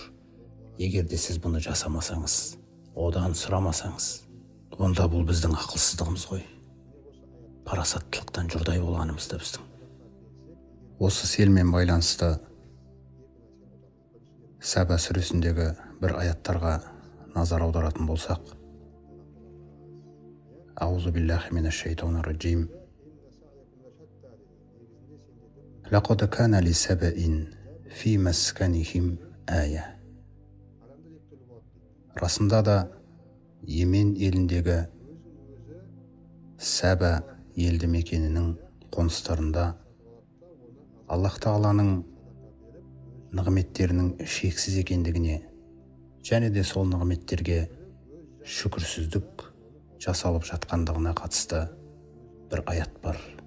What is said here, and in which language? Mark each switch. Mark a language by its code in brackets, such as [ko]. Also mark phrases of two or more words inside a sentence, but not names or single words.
[kk] Егер де сіз бұны жасамасаңыз, одан сұрамасаңыз, онда бұл біздің ақылсыздығымыз ғой. Парасаттылықтан жұрдай болғанымызда біздің. Осы селмен байланысты Сәба сүресіндегі бір аяттарға назар аударатын болсақ, [ar] أعوذ بالله من الشيطان الرجيم. لقد كان لسبإ في مسكنهم آية. [kk] Расында да Йемен еліндегі Сәба елді мекенінің қоныстарында Аллах Тағаланың нығметтерінің шексіз екендігіне және де сол нығметтерге шүкірсіздік жасалып жатқандығына қатысты бір аят бар.